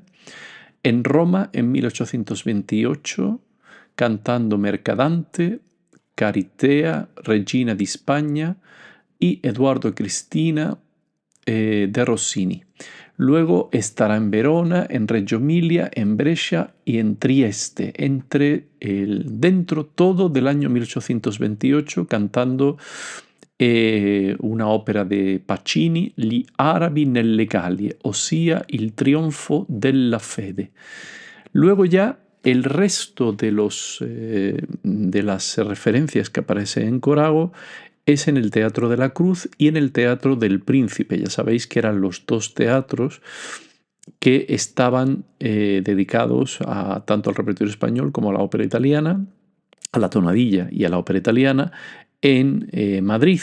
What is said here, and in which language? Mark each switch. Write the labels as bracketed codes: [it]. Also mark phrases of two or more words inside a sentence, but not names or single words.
[es] En Roma en 1828 cantando Mercadante, Caritea, Regina di Spagna y Eduardo e Cristina de Rossini. Luego estará en Verona, en Reggio Emilia, en Brescia y en Trieste, dentro todo del año 1828, cantando una ópera de Pacini, Gli arabi nelle Gallie, ossia Il trionfo della fede. Luego ya el resto de las referencias que aparecen en Corago es en el Teatro de la Cruz y en el Teatro del Príncipe. Ya sabéis que eran los dos teatros que estaban dedicados tanto al repertorio español como a la ópera italiana, a la tonadilla y a la ópera italiana en Madrid.